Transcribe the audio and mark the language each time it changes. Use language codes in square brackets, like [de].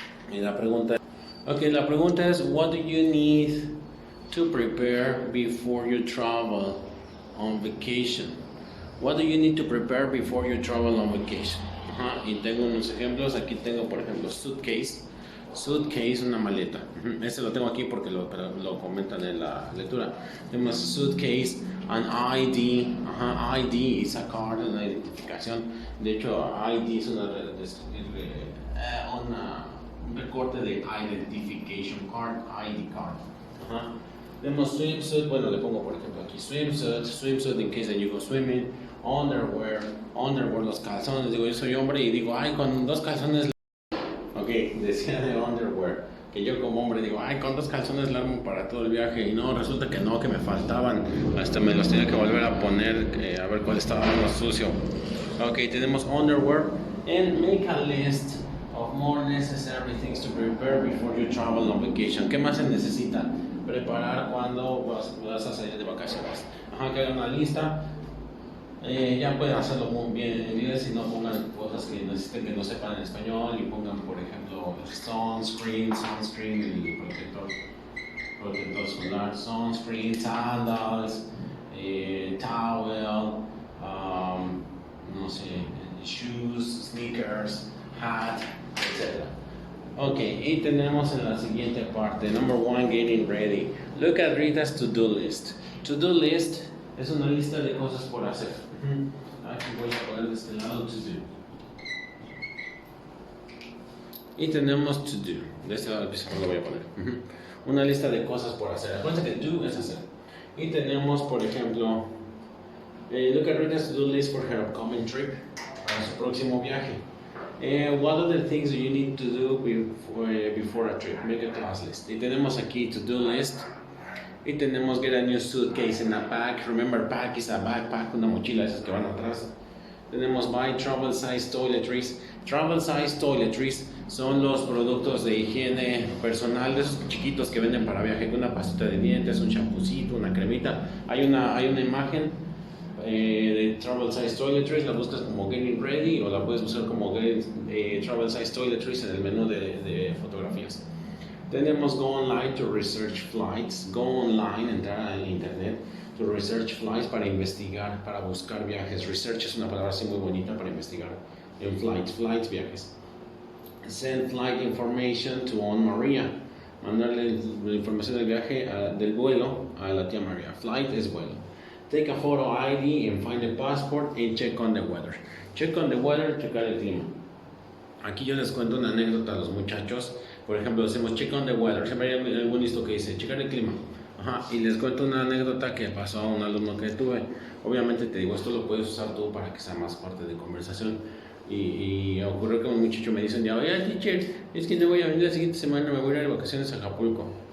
[es] Y la pregunta es, [en] what do you need to prepare before you travel on vacation? What do you need to prepare before you travel on vacation? [es] Ajá, y tengo unos ejemplos. Aquí tengo, por ejemplo, suitcase, una maleta. Este lo tengo aquí porque lo comentan en la lectura. Tenemos suitcase, an ID. Ajá, ID es a card, una identificación. De hecho, ID es un recorte de identification card, ID card. Ajá. Tenemos swimsuit, bueno, le pongo por ejemplo aquí [en] swimsuit in case that you go swimming, [es] underwear, los calzones. Digo, yo soy hombre y digo, ay, con 2 calzones. Ok, decía de underwear, que yo como hombre digo, ay, con 2 calzones la armo para todo el viaje. Y no, resulta que no, que me faltaban. Hasta me los tenía que volver a poner, a ver cuál estaba más sucio. [en] Ok, tenemos underwear, and make a list of more necessary things to prepare before you travel on vacation. [es] ¿Qué más se necesita preparar cuando vas a salir de vacaciones? Ajá, que hagan una lista. Ya pueden hacerlo muy bien en inglés y no pongan cosas que necesiten que no sepan en español y pongan, por ejemplo, sunscreen, el protector solar, sunscreen, sandals, towel, no sé, shoes, sneakers, hat, etc. Ok, y tenemos en la siguiente parte, [en] number 1, getting ready. Look at Rita's to-do list. [es] To-do list es una lista de cosas por hacer. Aquí voy a poner de este lado to do. Y tenemos to do. De este lado lo voy a poner. Una lista de cosas por hacer. Acuérdense que do es hacer. Y tenemos, por ejemplo, [en] look at Rita's to-do list for her upcoming trip. [es] Para su próximo viaje. [en] What are the things you need to do before a trip? Make a class list. [es] Y tenemos aquí to-do list. Y tenemos [en] get a new suitcase in a pack. Remember, pack is a backpack, [es] una mochila, esas que van atrás. Tenemos [en] buy travel size toiletries. [es] Travel size toiletries son los productos de higiene personal, de esos chiquitos que venden para viaje, una pastita de dientes, un champucito, una cremita. Hay una imagen de travel size toiletries, la buscas como Getting Ready o la puedes buscar como travel size toiletries en el menú de fotografías. Tenemos [en] go online to research flights, go online, [es] entrar al internet, [en] to research flights [es] para investigar, para buscar viajes. Research es una palabra así muy bonita para investigar. En flights, viajes. [en] Send flight information to Aunt Maria, [es] mandarle la información del viaje, del vuelo a la tía María. Flight es vuelo. [en] Take a photo ID and find the passport and check on the weather. Check on the weather, [es] checar el clima. Aquí yo les cuento una anécdota a los muchachos. Por ejemplo, decimos [en] check on the weather. [es] Siempre hay algún listo que dice checar el clima. Ajá, y les cuento una anécdota que pasó a un alumno que tuve. Obviamente te digo, esto lo puedes usar tú para que sea más parte de conversación. Y ocurrió que un muchacho me dice un día, oye, teacher, es que no voy a venir la siguiente semana, me voy a ir de vacaciones a Acapulco.